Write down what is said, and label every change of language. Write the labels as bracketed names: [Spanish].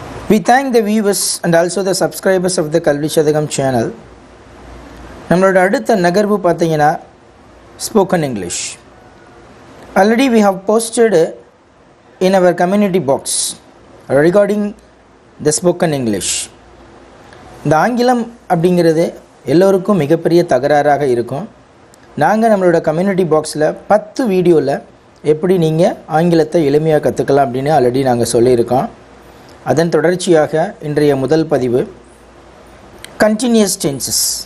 [English] We thank the viewers and also the subscribers of the kalvi channel. [Tamil] நம்மளோட அடுத்த நகர்வு பார்த்தீங்கன்னா spoken English. [English] Already we have posted in our community box regarding the spoken English. [Tamil] இந்த ஆங்கிலம் அப்படிங்கிறது எல்லோருக்கும் மிகப்பெரிய தகராறாக இருக்கும். நாங்கள் நம்மளோட கம்யூனிட்டி பாக்ஸில் 10 வீடியோவில் எப்படி நீங்கள் ஆங்கிலத்தை எளிமையாக கற்றுக்கலாம் அப்படின்னு ஆல்ரெடி நாங்கள் சொல்லியிருக்கோம். அதன் தொடர்ச்சியாக இன்றைய முதல் பதிவு கண்டினியூஸ் டென்சஸ்.